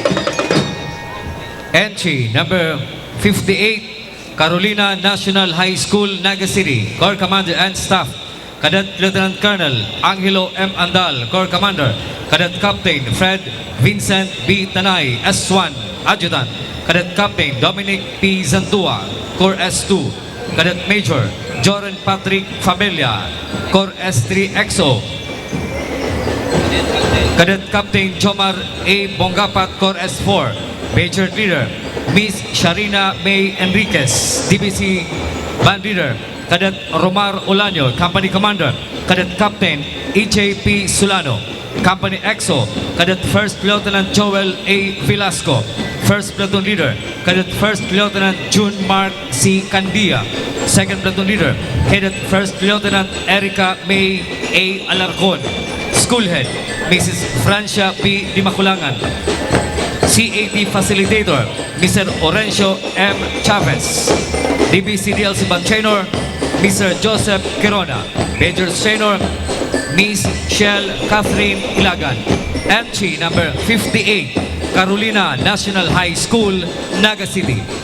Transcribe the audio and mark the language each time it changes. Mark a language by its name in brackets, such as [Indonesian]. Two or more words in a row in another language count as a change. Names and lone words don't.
[English] Entry number 58, Carolina National High School, Naga City. Corps Commander and Staff, Cadet Lieutenant Colonel Angelo M. Andal, Corps Commander. Cadet Captain Fred Vincent B. Tanay, S1, Adjutant. Cadet Captain Dominic P. Zantua, Corps S2. Cadet Major Joran Patrick Familia, Corps S3 EXO. Cadet Captain Jomar A. Bongapat, Corps S4. Major Leader Miss Sharina May Enriquez, DBC Band Leader. Cadet Romar Olaño, Company Commander. Cadet Captain EJP Sulano, Company EXO. Cadet First Lieutenant Joel A. Velasco, First Platoon Leader. Cadet First Lieutenant June Mark C. Candia, Second Platoon Leader. Cadet First Lieutenant Erica May A. Alarcon. School Head Mrs. Francia P. Dimaculangan. CAT Facilitator Mr. Orencio M. Chavez. DBC DLC Band Trainer Mr. Joseph Quirona. Major Trainer Miss Shell Catherine Ilagan. Entry number 58, Carolina National High School, Naga City.